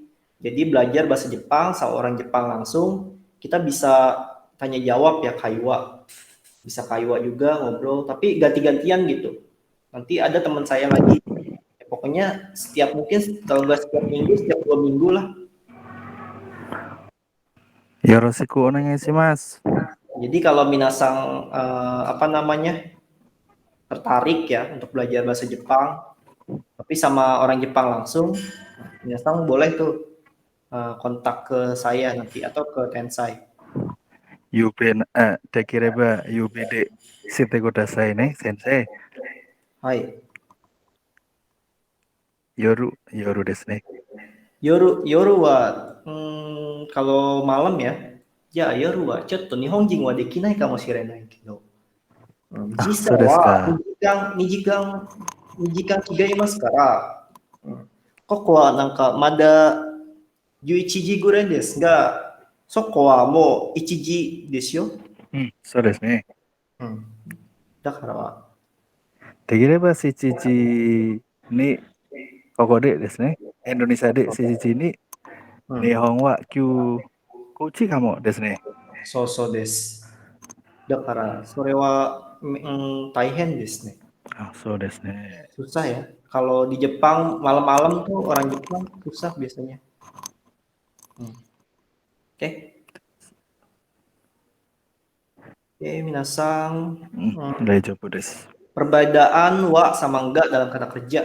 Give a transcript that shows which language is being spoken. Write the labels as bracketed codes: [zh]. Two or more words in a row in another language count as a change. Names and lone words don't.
[id] Jadi belajar bahasa Jepang sama orang Jepang langsung, kita bisa tanya jawab ya kaiwa. Bisa kaiwa juga ngobrol, tapi ganti-gantian gitu. Nanti ada teman saya lagi. Ya, pokoknya mungkin kalau nggak setiap minggu, setiap 2 minggu lah. [ja] よろしくお願いします. [id] Jadi kalau minasang apa namanya tertarik ya untuk belajar bahasa Jepang, tapi sama orang Jepang langsung, minasang boleh tuh kontak ke saya nanti atau ke Tensai. [ja] できればUBDしてくださいね、先生. Hai. 夜ですね. 夜は [id] kalau malam ya. Ya, [ja] 夜はちょっと日本人はできないかもしれないけど. 時差は 2時間違いますから、ここはなんかまだ11時ぐらいですが、そこはもう1時ですよ。そうですね。だから、できれば7時にここでですね、インドネシアで7時に、日本は9時かもですね。そうです。だから、それは、大変ですね。そうですね。 [id] Susah ya. Kalau di Jepang malam-malam tuh orang Jepang susah biasanya. Oke. Minasang. Perbedaan wa sama enggak dalam kata kerja.